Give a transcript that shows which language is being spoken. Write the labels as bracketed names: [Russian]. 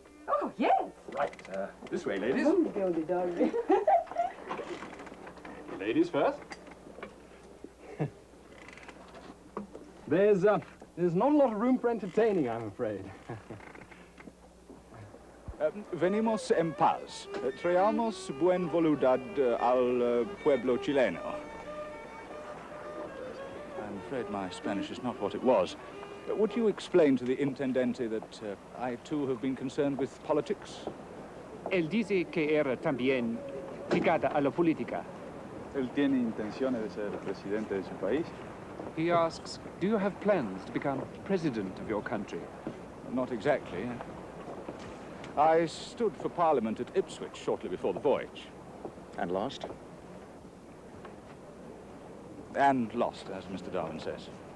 [English] Oh, yes. Right, this way, ladies. Darling. Ladies first. There's not a lot of room for entertaining, I'm afraid. [Spanish] Venimos en paz. Traemos buen voluntad al pueblo chileno. [English] I'm afraid my Spanish is not what it was. Would you explain to the intendente that I, too, have been concerned with politics? [Spanish] Él dice que era también ligada a la política. Él tiene intenciones de ser presidente de su país? [English] He asks, do you have plans to become president of your country? Not exactly. I stood for Parliament at Ipswich shortly before the voyage. And lost? And lost, as Mr. Darwin says.